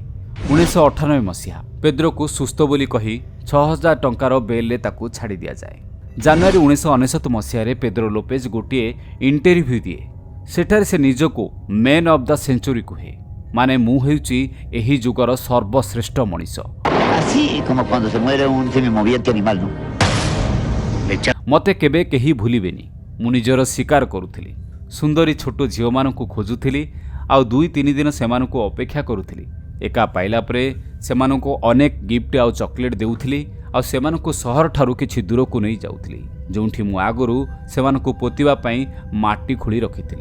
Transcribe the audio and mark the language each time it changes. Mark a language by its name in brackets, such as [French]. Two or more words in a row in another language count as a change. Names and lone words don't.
[Odia] 1998 ମସିହା ପେଦ୍ରୋକୁ ସୁସ୍ଥ ବୋଲି କହି 6000 ଟଙ୍କାର ବେଲ୍ରେ ତାକୁ ଛାଡ଼ି ଦିଆଯାଏ। ଜାନୁଆରୀ 1999 ମସିହାରେ ପେଦ୍ରୋ ଲୋପେଜ ଗୋଟିଏ ଇଣ୍ଟରଭ୍ୟୁ ଦିଏ। ସେଠାରେ ସେ ନିଜକୁ [English] man of the century [Odia] କୁହେ, ମାନେ ମୁଁ ହେଉଛି ଏହି ଯୁଗର ସର୍ବଶ୍ରେଷ୍ଠ ମଣିଷ। [Spanish] Así como cuando se muere un semimoviente animal, ¿no? [Odia] ମୋତେ କେବେ କେହି ଭୁଲିବେନି। ମୁଁ ନିଜର ଶିକାର କରୁଥିଲି, ସୁନ୍ଦରୀ ଛୋଟ ଝିଅମାନଙ୍କୁ ଖୋଜୁଥିଲି ଆଉ 2-3 ଦିନ ସେମାନଙ୍କୁ ଅପେକ୍ଷା କରୁଥିଲି। ଏକା ପାଇଲା ପରେ ସେମାନଙ୍କୁ ଅନେକ ଗିଫ୍ଟ ଆଉ ଚକୋଲେଟ୍ ଦେଉଥିଲି ଆଉ ସେମାନଙ୍କୁ ସହରଠାରୁ କିଛି ଦୂରକୁ ନେଇ ଯାଉଥିଲି, ଯେଉଁଠି ମୁଁ ଆଗରୁ ସେମାନଙ୍କୁ ପୋତିବା ପାଇଁ ମାଟି ଖୋଳି ରଖିଥିଲି।